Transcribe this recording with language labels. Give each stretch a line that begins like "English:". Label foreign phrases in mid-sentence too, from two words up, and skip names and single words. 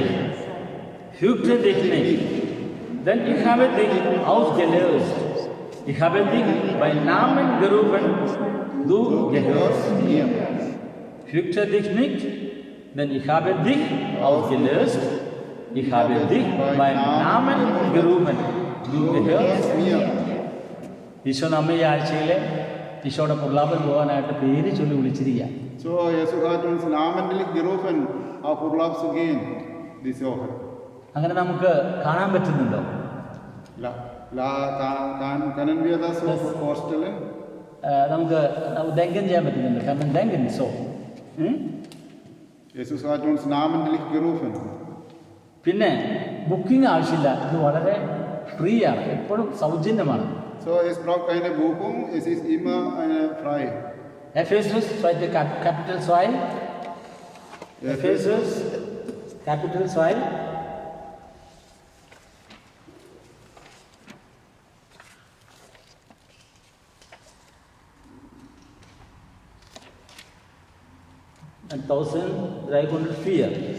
German: Fürchte dich nicht, denn ich habe dich ausgelöst. Ich habe dich bei Namen gerufen, du gehörst mir. Fürchte dich nicht, denn ich habe dich ausgelöst. Ich habe dich beim Namen gerufen, du gehörst mir.
Malayalam: ഈശോ നമ്മെ ഈ ആഴ്ചയിൽ ഈശോയുടെ ഉർലാവിൽ പോകാനായിട്ട് പേര് ചൊല്ലി വിളിച്ചിരിക്കുക.
German: So, Jesus hat uns namentlich gerufen, auf Urlaub zu gehen, diese Woche.
Malayalam: അങ്ങനെ നമുക്ക് കാണാൻ പറ്റുന്നുണ്ടോ?
German: Können wir das so vorstellen?
Malayalam: നമുക്ക് denken ചെയ്യാൻ പറ്റുന്നുണ്ട്. കാരണം
German: denken so. Jesus hat uns namentlich gerufen.
Malayalam: പിന്നെ ബുക്കിംഗ് ആവശ്യമില്ല. ഇത് വളരെ ഫ്രീ ആണ്, എപ്പോഴും സൗജന്യമാണ്.
German: So, es braucht keine Buchung, es ist immer frei. Ephesus Kapitel 2. Ephesus Kapitel 2.
English: And 1304.